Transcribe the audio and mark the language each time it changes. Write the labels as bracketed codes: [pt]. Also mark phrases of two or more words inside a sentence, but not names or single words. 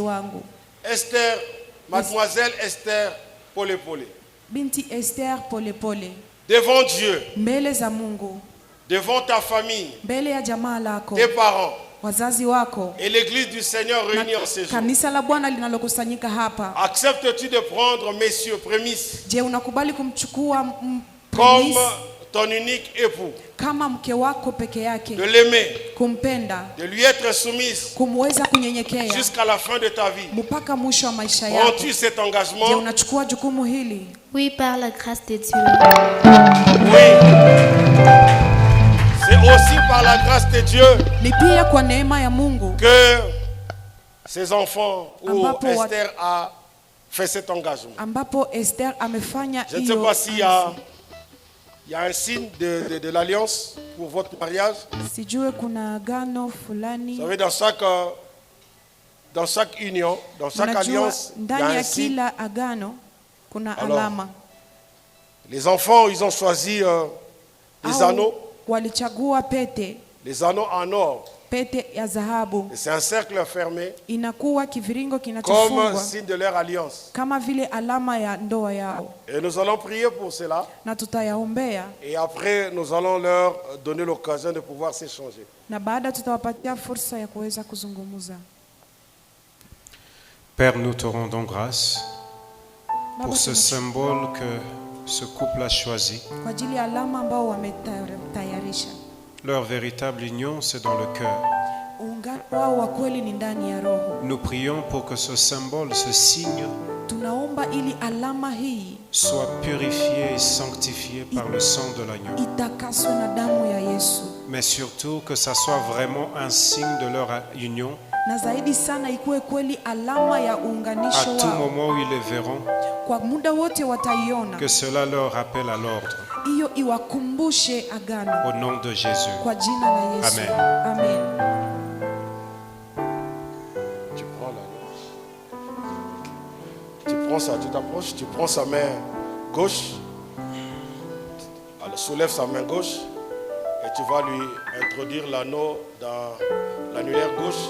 [fr] Esther, mademoiselle Esther Polepole. [sw] Binti Esther Polepole. [fr] Devant Dieu, [sw] mbele za Mungu, [fr] devant ta famille, [sw] mbele ya jamaa lako, [fr] tes parents, [sw] wazazi wako, [fr] et l'église du Seigneur réunie en ces jours. [sw] Kanisa la Bwana linalokusanyika hapa. [fr] Acceptes-tu de prendre messieurs prémices? [sw] Je, unakubali kumchukua [fr] comme ton unique époux? [sw] Kama mke wako peke yake. [fr] De l'aimer, [sw] kumpenda, [fr] de lui être soumise, [sw] kumweza kunyenyekea [fr] jusqu'à la fin de ta vie. [sw] Mpaka mwisho wa maisha yako. [fr] Prends-tu cet engagement? [sw] Je, unachukua jukumu hili? [fr] Oui, par la grâce de Dieu. Oui. C'est aussi par la grâce de Dieu [sw] ni pia kwa neema ya Mungu [fr] que ses enfants ou Esther a fait cet engagement. [sw] Ambapo Esther amefanya hiyo. [fr] Je ne sais pas s'il y a un signe de l'alliance pour votre mariage. [sw] Sijue kuna agano fulani. [fr] Vous savez, dans chaque union, dans chaque alliance, il y a un signe. [sw] Kila agano kuna alama. [fr] Les enfants, ils ont choisi des anneaux. [sw] Walichagua pete. [fr] Les anneaux en or. [sw] Pete ya dhahabu. [fr] C'est un cercle fermé. [sw] Inakuwa kiviringo kinachofungwa. [fr] Comme signe de leur alliance. [sw] Kama vile alama ya ndoa yao. [fr] Et nous allons prier pour cela. [sw] Na tutayaombea. [fr] Et après nous allons leur donner l'occasion de pouvoir s'échanger. [sw] Na baada tutawapatia fursa ya kuweza kuzungumza. [fr] Père, nous te rendons grâce pour ce symbole que ce couple a choisi. [sw] Kwa ajili ya alama ambao wametayarisha. [fr] Leur véritable union, c'est dans le cœur. [sw] Ungano wao wa kweli ni ndani ya roho. [fr] Nous prions pour que ce symbole, ce signe, [sw] tunaomba ili alama hii [fr] soit purifié et sanctifié par le sang de l'agneau. [sw] Itakaswe na damu ya Yesu. [fr] Mais surtout que ça soit vraiment un signe de leur union. [sw] Na zaidi sana ikuwe kweli alama ya uunganisho wao. [fr] À tout moment où ils les verront, [sw] kwa muda wote wataiona. [fr] Que cela leur rappelle à l'ordre. [sw] Iyo iwakumbushe agano. [fr] Au nom de Jésus. [sw] Kwa jina la Yesu. Amen. Amen. [fr] Tu prends là. Tu prends ça, tu t'approches, tu prends sa main gauche. Elle soulève sa main gauche et tu vas lui introduire l'anneau dans l'annulaire gauche.